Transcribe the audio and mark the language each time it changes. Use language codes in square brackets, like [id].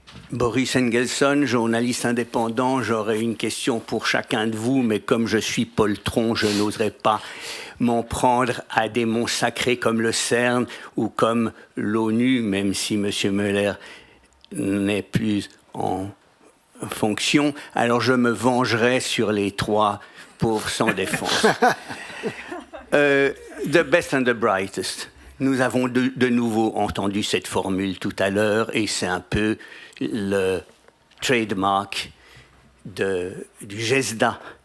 [fr] Boris Engelson, journaliste indépendant, j'aurais une question pour chacun de vous, mais comme je suis poltron, je n'oserais pas m'en prendre à des monts sacrés comme le CERN ou comme l'ONU, même si M. Møller n'est plus en fonction. Alors je me vengerai sur les 3 pauvres sans défense. [en] The best and the brightest. [fr] Nous avons de nouveau entendu cette formule tout à l'heure, et c'est un peu le trademark du GESDA.